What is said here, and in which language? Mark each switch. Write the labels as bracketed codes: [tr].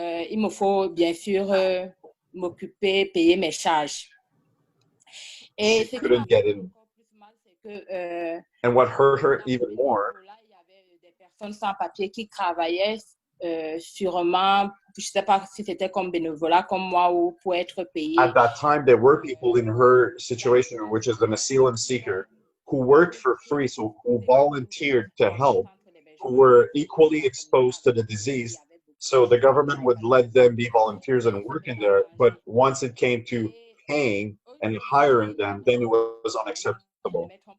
[fr] il me faut bien sûr m'occuper, payer mes charges. [en] She couldn't get in. And what hurt her even more, [fr] sans papier qui travaillaient sûrement, je sais pas si c'était comme bénévolat comme moi ou pour être payé. [en] At that time, there were people in her situation, which is an asylum seeker, who worked for free, so who volunteered to help, who were equally exposed to the disease. So the government would let them be volunteers and work in there. But once it came to paying and hiring them, then it was unacceptable.